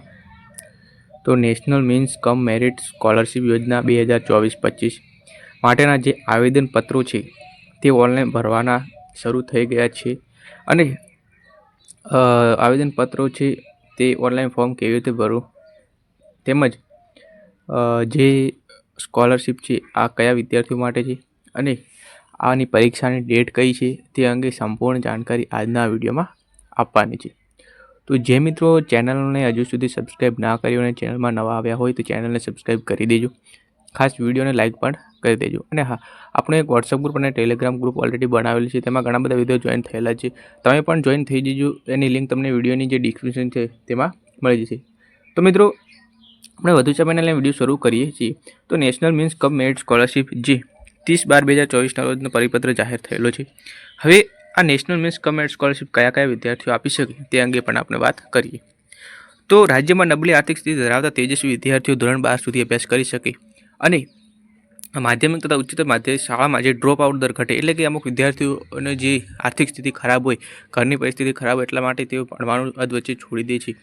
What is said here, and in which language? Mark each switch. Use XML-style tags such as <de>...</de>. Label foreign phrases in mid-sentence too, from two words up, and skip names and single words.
<gu>તો નેશનલ મીન્સ કમ મેરિટ સ્કોલરશિપ યોજના 2024-25 માટેના જે આવેદન પત્રો છે તે ઓનલાઇન ભરવાના શરૂ થઈ ગયા છે। અને આવેદન પત્રો છે તે</gu> <en>online form</en> <gu>કેવી રીતે ભરવું તેમજ જે સ્કોલરશિપ છે આ કયા વિદ્યાર્થીઓ માટે છે અને આની પરીક્ષાની ડેટ કઈ છે તે અંગે સંપૂર્ણ જાણકારી આજના વિડિયો માં આપવાની છે। તો જે મિત્રો ચેનલ ને હજુ સુધી સબ્સ્ક્રાઇબ ના કર્યું અને ચેનલ માં નવા આવ્યા હોય તો ચેનલ ને સબ્સ્ક્રાઇબ કરી દેજો, ખાસ વિડિયો ને લાઇક પણ કરી દેજો। અને હાં, આપણે એક વોટ્સએપ ગ્રુપ અને ટેલિગ્રામ ગ્રુપ ઓલરેડી બનાવેલ છે, તેમાં ઘણા બધા વિડિયો જોઇન થયેલા છે, તમે પણ જોઇન થઈ જજો। એની લિંક તમને વિડિયોની જે ડિસ્ક્રિપ્શન છે તેમાં મળી જશે। તો મિત્રો આપણે વધુ સમયના વિડીયો શરૂ કરીએ છીએ। તો નેશનલ મીન્સ કમ મેરિટ સ્કોલરશિપ જે 30/12/2024 રોજનો પરિપત્ર જાહેર થયેલો છે। હવે આ નેશનલ મીન્સ કમ મેરિટ સ્કોલરશિપ કયા કયા વિદ્યાર્થીઓ આપી શકે તે અંગે પણ આપણે વાત કરીએ। તો રાજ્યમાં નબળી આર્થિક સ્થિતિ ધરાવતા તેજસ્વી વિદ્યાર્થીઓ ધોરણ 12 સુધી અભ્યાસ કરી શકે અને માધ્યમિક તથા ઉચ્ચતર માધ્યમિક શાળામાં જે</gu> <en>drop out</en> <gu>દર ઘટે, એટલે કે અમુક વિદ્યાર્થીઓને જે આર્થિક સ્થિતિ ખરાબ હોય, ઘરની પરિસ્થિતિ ખરાબ હોય, એટલા માટે તેઓ ભણવાનું અધવચ્ચે છોડી દે છે।</gu>